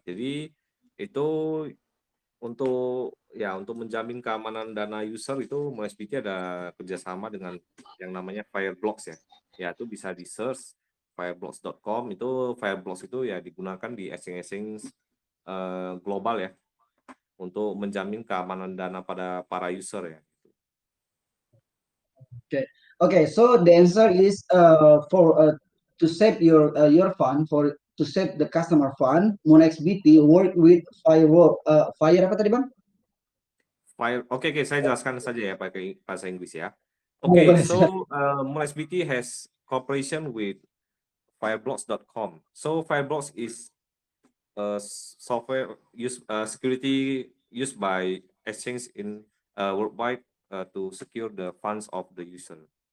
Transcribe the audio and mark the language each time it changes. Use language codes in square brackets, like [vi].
[id] Jadi itu untuk menjamin keamanan dana user itu Moon XBT ada kerjasama dengan yang namanya Fireblocks ya. Ya itu bisa di search fireblocks.com, itu Fireblocks itu ya digunakan di exchange global ya untuk menjamin keamanan dana pada para user ya. [en] Okay, so the answer is for to save your fund, for to save the customer fund, Moon XBT work with Fire [id] apa tadi Bang? Oke, saya jelaskan saja ya pakai bahasa Inggris ya. Boleh, [en] Okay, [id] boleh, [en] so Moon XBT has cooperation with Fireblocks.com. So Fireblocks is a software security used by exchange in worldwide to secure the funds of the user.